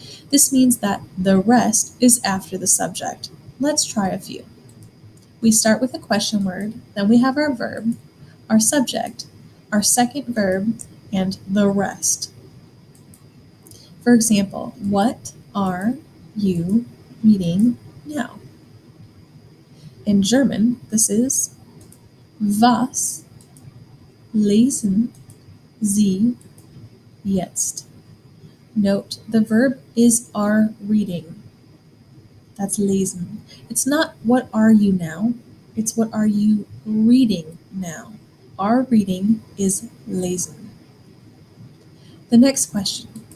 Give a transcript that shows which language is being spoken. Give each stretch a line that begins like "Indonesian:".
English: This means that the rest is after the subject. Let's try a few. We start with a question word, then we have our verb, our subject, our second verb, and the rest. For example, what are you reading now? In German, this is
German: Was lesen Sie jetzt?
English: Note, the verb is are reading. That's lesen. It's not what are you now, it's what are you reading now. Are reading is lesen. The next question.